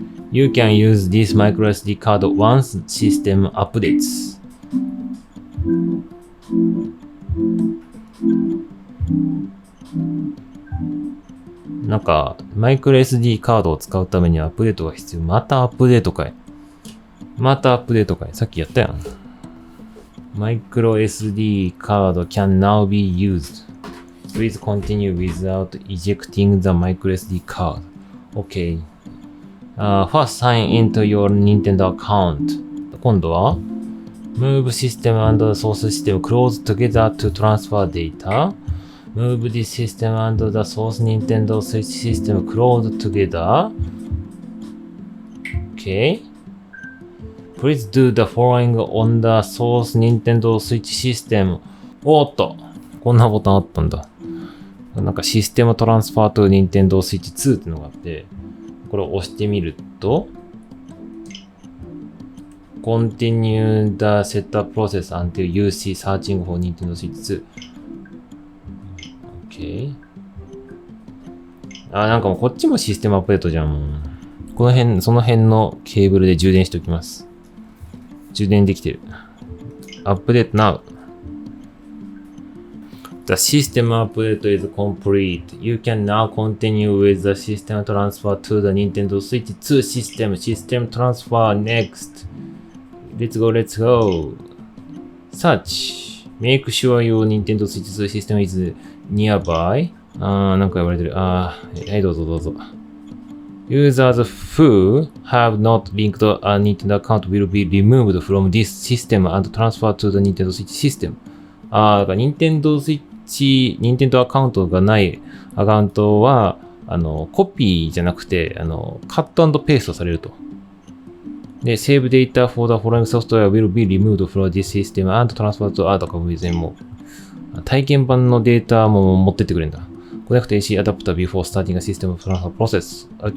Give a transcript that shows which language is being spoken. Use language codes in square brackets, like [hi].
[en] You can use this microSD card once system updates. [ja] なんか、マイクロ SD カードを使うためにアップデートが必要。またアップデートかい。さっきやったやん。 [en] マイクロ SD カード can now be used. Please continue without ejecting the micro SD card. OK. First sign into your Nintendo account. [ja] 今度は [en] Move system and source system close together to transfer data. Move this system and the source Nintendo Switch system close together. OK. Please do the following on the source Nintendo Switch system. [ja] おっと、こんなボタンあったんだ。なんかシステムトランスファーと Nintendo Switch 2ってのがあって、これを押してみると、 [en] Continue the setup process until you see searching for Nintendo Switch 2. [ja] OK。なんかもうこっちもシステムアップデートじゃん。その辺のケーブルで充電しておきます。充電できてる。 [en] アップデート now.The system update is complete. You can now continue with the system transfer to the Nintendo Switch 2 system. System transfer next. Let's go. Search. Make sure your Nintendo Switch 2 system is nearby. [ja] なんか言われてる。はい、どうぞ。 [en] Users who have not linked a Nintendo account will be removed from this system and transferred to the Nintendo Switch system. [ja] だから Nintendo Switch、Nintendo アカウントがないアカウントは、コピーじゃなくて、カット&ペーストされると。 [en] で、Save data for the following software will be removed from this system and transferred to [ja] だから別にもう、体験版のデータも持ってってくれるんだ。 [en] Connect AC adapter before starting a system transfer process.